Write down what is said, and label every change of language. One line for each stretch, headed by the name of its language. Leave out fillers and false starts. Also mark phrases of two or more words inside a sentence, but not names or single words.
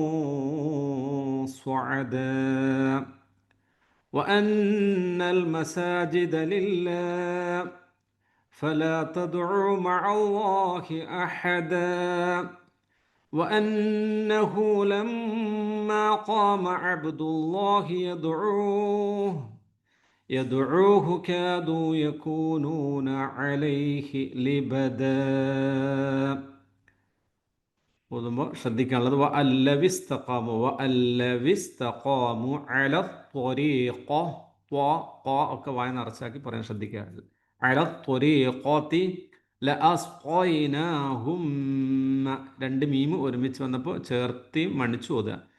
Arabic: صعدا وأن المساجد لله فلا تدعوا مع الله أحدا وأنه لما قام عبد الله يدعوه كادوا يكونون عليه لبدا.
Malayalam: ഓതുമ്പോൾ ശ്രദ്ധിക്കാനുള്ളത്
Arabic: وألّو استقاموا على الطريقة,
Malayalam: ഒക്കെ വായ നിറച്ചാക്കി പറയാൻ ശ്രദ്ധിക്കുക.
Arabic: على الطريقة لأسقيناهم,
Malayalam: 2 മീം ഒരുമിച്ച് വന്നപ്പോൾ ചേർത്തി മണിച്ചു ഓതുക.